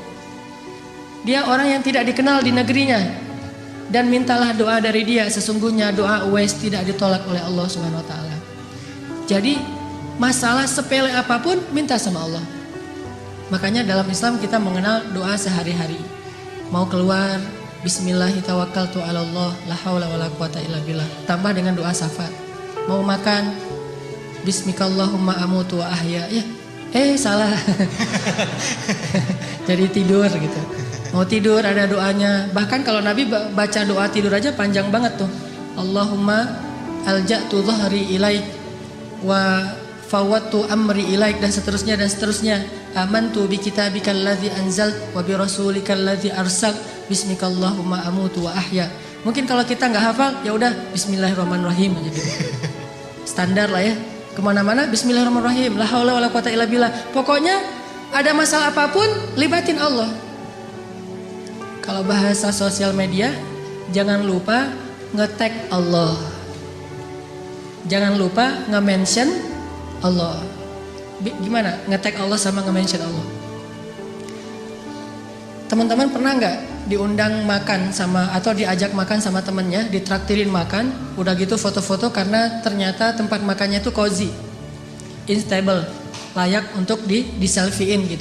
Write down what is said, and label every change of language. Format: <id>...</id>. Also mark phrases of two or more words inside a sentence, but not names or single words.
<id>Dia orang yang tidak dikenal di negerinya. Dan mintalah doa dari dia, sesungguhnya doa Uwais tidak ditolak oleh Allah</id> <ar>سبحانه وتعالى.</ar> <id>Jadi masalah sepele apapun minta sama Allah. Makanya dalam Islam kita mengenal doa sehari-hari. Mau keluar, bismillahirrahmanirrahim, Allah,</id> <ar>لا حول ولا قوة إلا بالله.</ar> <id>Tambah dengan doa syafaat. Mau makan,</id> <ar>باسمك اللهم أموت وأحيا.</ar> <id>Ya, salah. Jadi tidur gitu. Mau tidur ada doanya. Bahkan kalau Nabi baca doa tidur aja panjang banget tuh.</id> <ar>اللهم ألجأت ظهري إليك وفوضت أمري إليك,</ar> <id>dan seterusnya dan seterusnya.</id> <ar>آمنت بكتابك الذي أنزلت وبرسولك الذي أرسلت باسمك اللهم أموت وأحيا.</ar> <id>Mungkin kalau kita nggak hafal, ya udah bismillahirrahmanirrahim aja gitu. Standar lah ya. Kemana-mana bismillahirrahmanirrahim,</id> <ar>لا حول ولا قوة إلا بالله.</ar> <id>Pokoknya ada masalah apapun libatin Allah. Kalau bahasa sosial media, jangan lupa nge-tag Allah. Jangan lupa nge-mention Allah. gimana nge-tag Allah sama nge-mention Allah. Teman-teman pernah nggak diundang makan sama atau diajak makan sama temennya, ditraktirin makan, udah gitu foto-foto karena ternyata tempat makannya tuh cozy, instable, layak untuk di selfiein gitu.</id>